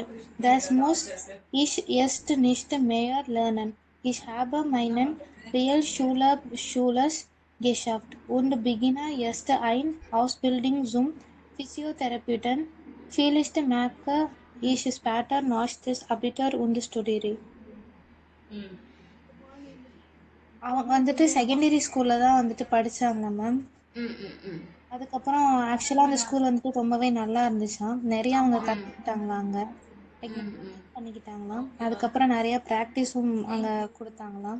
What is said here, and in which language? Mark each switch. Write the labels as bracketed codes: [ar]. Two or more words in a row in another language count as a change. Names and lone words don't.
[de] Das muss ich erst nicht mehr lernen. Ich habe meinen Realschulabschluss geschafft und beginne jetzt eine Ausbildung zum Physiotherapeuten. Vielleicht mache ich später noch das Abitur und studiere. [ta] அவங்க வந்துட்டு செகண்டரி ஸ்கூலில் தான் வந்துட்டு படித்தாங்க மேம். அதுக்கப்புறம் ஆக்சுவலாக அந்த ஸ்கூல் வந்துட்டு ரொம்பவே நல்லா இருந்துச்சாம். நிறைய அவங்க கற்றுக்கிட்டாங்களாம், அங்கே பண்ணிக்கிட்டாங்களாம். அதுக்கப்புறம் நிறைய ப்ராக்டிஸும் அங்கே கொடுத்தாங்களாம்.